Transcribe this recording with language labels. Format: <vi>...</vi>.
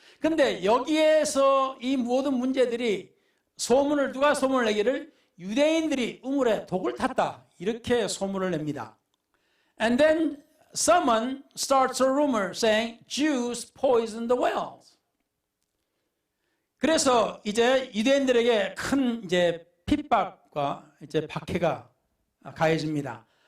<ko>근데 여기에서 이 모든 문제들이 누가 소문을 내기를 유대인들이 우물에 독을 탔다. 이렇게 소문을 냅니다.</ko> <en>And then someone starts a rumor saying Jews poisoned the wells.</en> <ko>그래서 이제 유대인들에게 큰 이제 핍박과 이제 박해가 가해집니다.</ko>